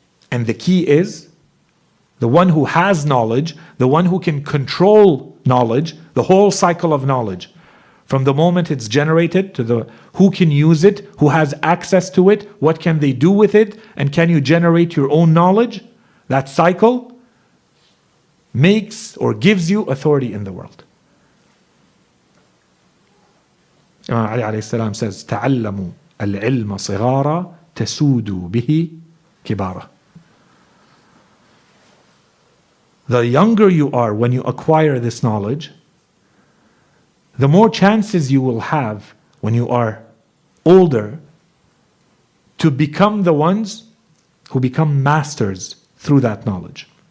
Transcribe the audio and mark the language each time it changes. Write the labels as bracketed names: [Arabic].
[English] And the key is, the one who has knowledge, the one who can control knowledge, the whole cycle of knowledge, from the moment it's generated to the who can use it, who has access to it, what can they do with it, and can you generate your own knowledge? That cycle makes or gives you authority in the world. Imam Ali alayhi salam says, [Arabic] تعلموا العلم صغارا تسودوا به كبارا. [English] The younger you are when you acquire this knowledge, the more chances you will have when you are older to become the ones who become masters through that knowledge.